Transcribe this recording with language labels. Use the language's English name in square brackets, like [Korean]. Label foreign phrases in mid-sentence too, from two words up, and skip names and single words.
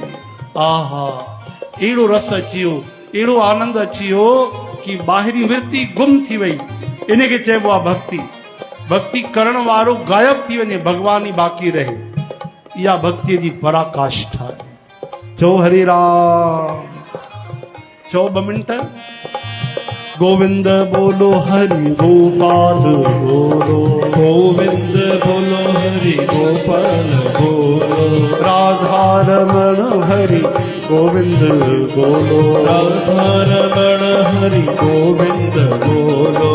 [Sindhi] आहा अहिड़ो रस अची वियो, अहिड़ो आनंद अची वियो कि ॿाहिरी वृत्ति गुम थी वई। इनखे चइबो आहे भक्ति। भक्ति करण वारो गायब थी वञे, भगवान ई बाक़ी रहे। इहा भक्तीअ जी पराकाष्ठा आहे। चओ हरे राम, चओ 2 मिंट। [Hindi] गोविंद बोलो हरि गोपाल बोलो, गोविंद बोलो हरि गोपाल बोलो, राधा रमण हरि गोविंद बोलो, राधा रमण हरि गोविंद बोलो,